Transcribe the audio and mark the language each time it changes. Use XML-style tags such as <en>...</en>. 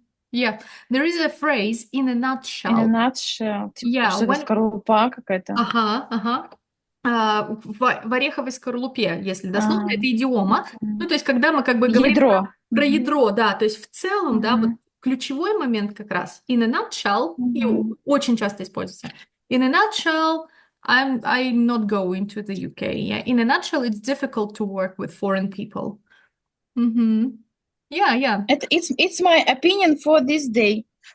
<en>Yeah, there is a phrase in a In a nutshell. nutshell,</en> <ru>типа,</ru> <en>Yeah,</en> <ru>что-то</ru> <en>when</en> <ru>скорлупа какая-то. Ага. В ореховой скорлупе, если дословно, это идиома. Ну, то есть, когда мы как бы говорим Ядро. про ядро, да, то есть в целом, да, вот Мгм. ключевой момент как раз</ru> <en>in a nutshell,</en> <ru>и Мгм. очень часто используется.</ru> <en>In a nutshell, I'm not going to the UK. Yeah, in a nutshell, it's difficult to work with foreign people. Yeah. It's my opinion for this day.</en>